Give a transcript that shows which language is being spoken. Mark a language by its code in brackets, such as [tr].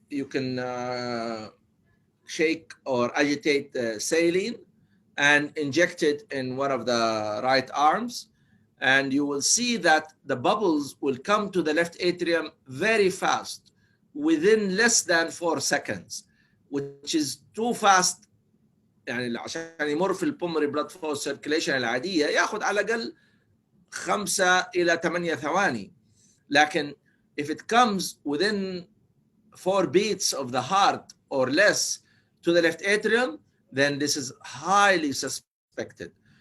[en] You can shake or agitate saline and inject it in one of the right arms, and you will see that the bubbles will come to the left atrium very fast, within less than 4 seconds, which is too fast. [ar] يعني عشان يمر في البومري بلاد فلو سيركيليشن العادية ياخذ على الأقل 5 إلى 8 ثواني. [en] لكن if it comes within 4 beats of the heart or less to the left atrium, then this is highly suspected.